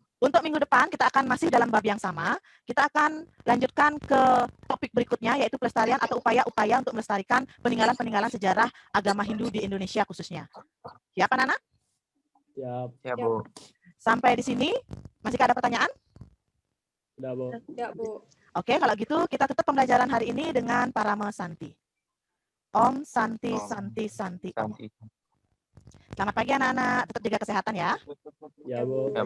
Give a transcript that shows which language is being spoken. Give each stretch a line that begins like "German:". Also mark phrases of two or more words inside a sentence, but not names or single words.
Indonesian: Untuk minggu depan kita akan masih dalam bab yang sama. Kita akan lanjutkan ke topik berikutnya yaitu pelestarian atau upaya-upaya untuk melestarikan peninggalan-peninggalan sejarah agama Hindu di Indonesia khususnya. Ya, Pak Nana? Siap. Ya, Bu. Sampai di sini masih ada pertanyaan? Sudah, Bu. Ya, Bu. Oke, kalau gitu kita tutup pembelajaran hari ini dengan Parama Santi.
Sanskrit: Om Santi Om Santi Santi Om. Santi.
Indonesian: Selamat pagi anak-anak, tetap jaga kesehatan ya. Ya, Bu. Ya, Bu.